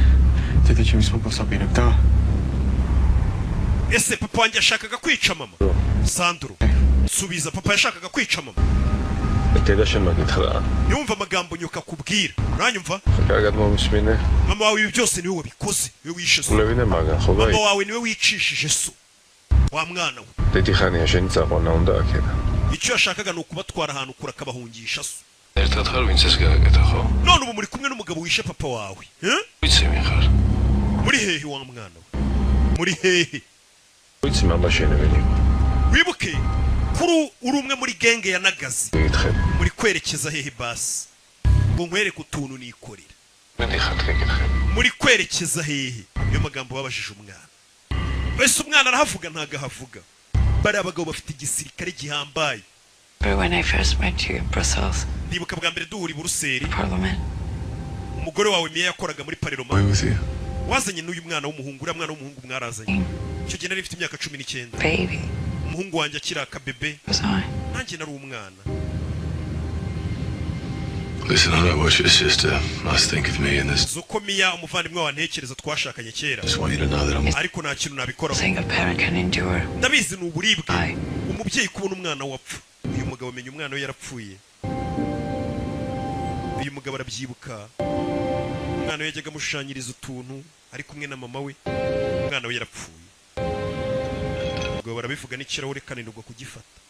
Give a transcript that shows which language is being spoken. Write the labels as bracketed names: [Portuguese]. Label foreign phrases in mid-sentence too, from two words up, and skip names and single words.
[Kinyarwanda] ese papa wanjye yashakaga kwica mama Sandro subiza papa yashakaga kwica mama yumva amagambo nyoka kubwira uranyumva mama wawe ibi byose niwe wabikoze niwe wishe so mama wawe niwe wicishije so wa mwana we icyo yashakaga ni ukubatwara ahantu kure akabahungisha so [Georgian] ერთად ხარ ვინც ეს გააკეთა ხო? [Kinyarwanda] none ubu muri kumwe n'umugabo wishe papa wawe [Georgian] ვიცი ვინ ხარ? [Kinyarwanda] muri hehe wa mwana we muri hehe [Georgian] ვიცი mama შენებენი [Kinyarwanda] wibuke kuri uri umwe muri genge ya Nagazi muri kwerekeza hehe basi ngo nkwereke utuntu nikorera muri kwerekeza hehe iyo magambo babajije umwana wese umwana arahavuga ntago ahavuga bari abagabo bafite igisirikare gihambaye. [English] When I first met you in Brussels, [Kinyarwanda] ndibuka bwa mbere duhuri Buruseli [English] Parliament, [Kinyarwanda] umugore wawe Mia yakoraga muri Parlement wazanye n'uyu mwana w'umuhungu uriya mwana w'umuhungu mwarazanye icyo gihe nari mfite imyaka 19 [English] baby, [Kinyarwanda] umuhungu wanjye akira akabebe nanjye nari umwana. [English] Listen, I know what your sister must think of me in this. [Kinyarwanda] Zuko Mia umuvandimwe wantekereza twashakanye kera. [English] Just want you to know that I'm [Kinyarwanda] ariko nta kintu nabikora. [English] Saying a parent can endure. [Kinyarwanda] Ndabizi n'uburibwe umubyeyi kubona umwana wapfa. Uyu mugabo amenya umwana we yarapfuye. Uyu mugabo arabyibuka. Umwana we yajyaga amushushanyiriza utuntu ari kumwe na mama we. Umwana we yarapfuye. Ubwo barabivuga n'ikirahure kananirwa kugifata.